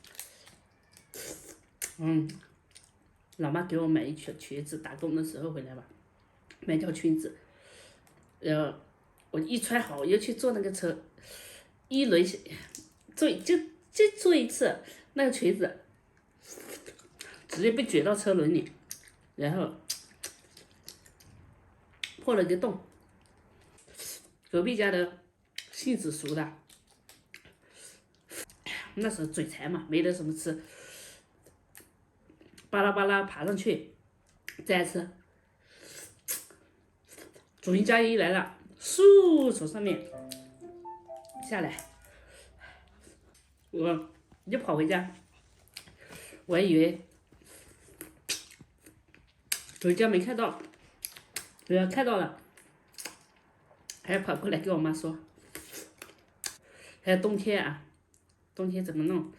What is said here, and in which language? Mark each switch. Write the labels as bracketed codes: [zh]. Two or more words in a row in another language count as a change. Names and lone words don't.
[zh] 老媽給我買一條裙子，打工的時候回來吧，買條裙子，我一穿好，我又去做那個車，一輪就做一次，那個裙子直接被捲到車輪裡，然後破了個洞。隔壁家的杏子熟的，那时候嘴馋嘛，沒得什麼吃，巴拉巴拉爬上去再吃。主人家一來了，嗖從上面下來，我就跑回家，我還以為回家沒看到，看到了，還跑過來跟我媽說，還有冬天啊，冬天怎麼弄？